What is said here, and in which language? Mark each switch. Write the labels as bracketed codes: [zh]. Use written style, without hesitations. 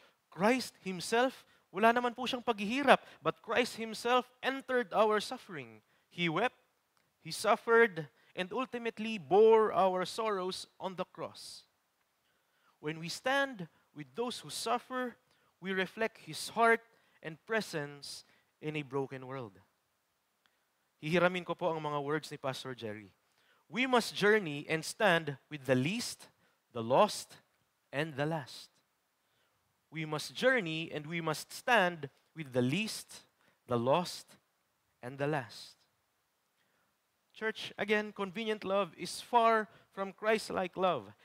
[en] Christ Himself, [tl] wala naman po siyang paghihirap, [en] but Christ Himself entered our suffering. He wept, He suffered, and ultimately bore our sorrows on the cross. When we stand with those who suffer, we reflect His heart and presence in a broken world. [tl] Hihiramin ko po ang mga words ni Pastor Jerry. [en] We must journey and stand with the least, the lost, and the last. We must journey and we must stand with the least, the lost, and the last. Church, again, convenient love is far from Christ-like love.